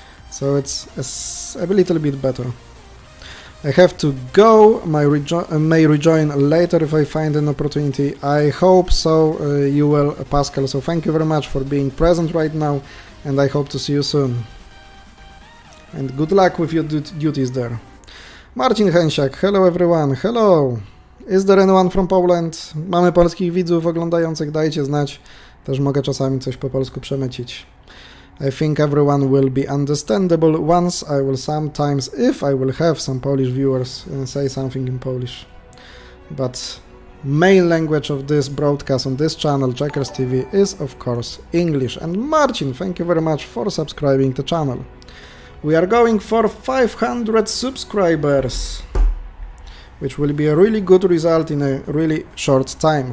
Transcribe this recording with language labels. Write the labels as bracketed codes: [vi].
[en] So it's a little bit better. I have to go, may rejoin later if I find an opportunity. I hope so, you will, Pascal, so thank you very much for being present right now, and I hope to see you soon. And good luck with your duties there. Marcin Hensiak, hello everyone, hello! Is there anyone from Poland? [pl] Mamy polskich widzów oglądających, dajcie znać. Też mogę czasami coś po polsku przemycić. [en] I think everyone will be understandable once I will sometimes, if I will have some Polish viewers, say something in Polish. But main language of this broadcast on this channel, checkersTV, is of course English. And Marcin, thank you very much for subscribing the channel. We are going for 500 subscribers, which will be a really good result in a really short time.